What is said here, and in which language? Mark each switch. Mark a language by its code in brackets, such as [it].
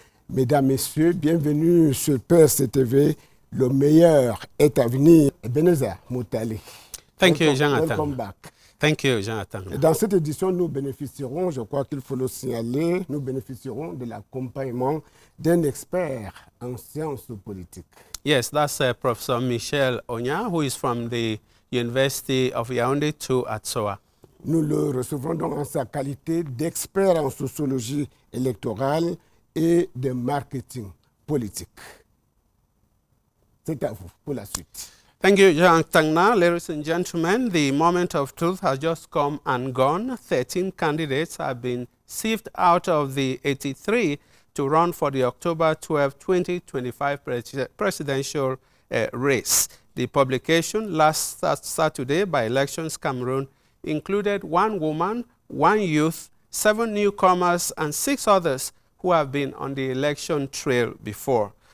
[fr] Mesdames, Messieurs, bienvenue sur PRC-TV. Le meilleur est à venir. Ebenezer Moutali. [en] Thank you, Jonathan. Welcome back. Thank you, Jonathan. [fr] Dans cette édition, nous bénéficierons, je crois qu'il faut le signaler, nous bénéficierons de l'accompagnement d'un expert en sciences politiques. [en] Yes, that's Professor Michel Onya, who is from the University of Yaoundé 2 at SOA. [fr] Nous le recevrons donc en sa qualité d'expert en sociologie électorale et de marketing politique. C'est à vous pour la suite. [en] Thank you, Jonathan. Now, ladies and gentlemen, the moment of truth has just come and gone. 13 candidates have been sieved out of the 83 to run for the October 12, 2025 presidential race. The publication last Saturday by Elections Cameroon included 1 woman, 1 youth, 7 newcomers, and 6 others who have been on the election trail before.